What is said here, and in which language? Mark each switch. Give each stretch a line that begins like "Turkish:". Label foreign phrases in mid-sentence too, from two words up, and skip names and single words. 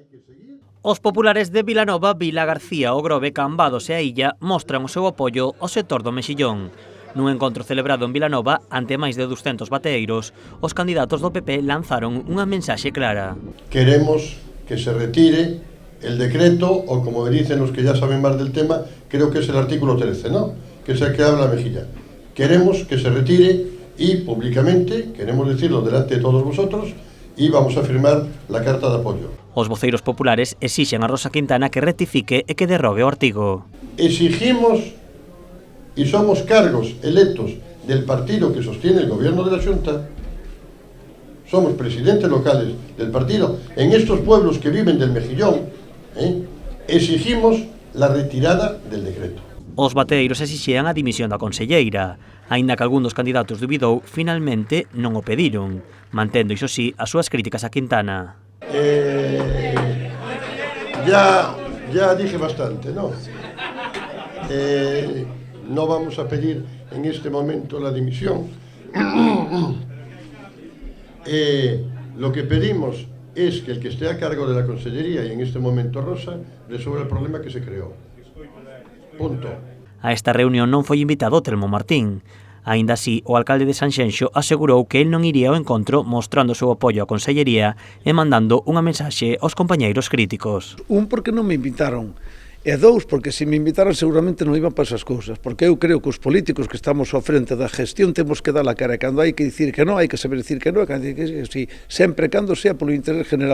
Galician: Os populares de Vilanova, Vila García, O Grove, Cambados e a Illa mostran o seu apoio ao sector do mexillón. Nun encontro celebrado en Vilanova, ante máis de 200 bateeiros, os candidatos do PP lanzaron unha mensaxe clara.
Spanish: Queremos que se retire el decreto, o como dicen los que ya saben más del tema, creo que es el artículo 13, ¿no? Que es el que habla Mejilla. Queremos que se retire y públicamente, queremos decirlo delante de todos vosotros, y vamos a firmar la carta de apoyo.
Galician: Os voceiros populares exixen a Rosa Quintana que rectifique e que derrogue o artigo.
Spanish: Exigimos y somos cargos electos del partido que sostiene el gobierno de la Xunta, somos presidentes locales del partido en estos pueblos que viven del mejillón, exigimos la retirada del decreto.
Galician: Os bateeiros exixían a dimisión da conselleira, aínda que algún dos candidatos dubidou, finalmente non o pediron, mantendo, iso sí, as súas críticas a Quintana.
Spanish: Ya dije bastante, ¿no? No vamos a pedir en este momento la dimisión. Lo que pedimos es que el que esté a cargo de la consellería, y en este momento Rosa, resuelva el problema que se creó. Punto.
Galician: A esta reunión non foi invitado Telmo Martín. Aínda así, o alcalde de Sanxenxo asegurou que el non iría ao encontro mostrando o seu apoio á consellería e mandando unha mensaxe aos compañeiros críticos. Un, porque non me invitaron. E dous, porque se me invitaran seguramente non iban para esas cousas, porque eu creo que os políticos que estamos ao frente da gestión temos que dar a cara, e cando hai que dicir que non, hai que saber dicir que non, e cando hai que dicir que sí, sempre cando sea polo interés general.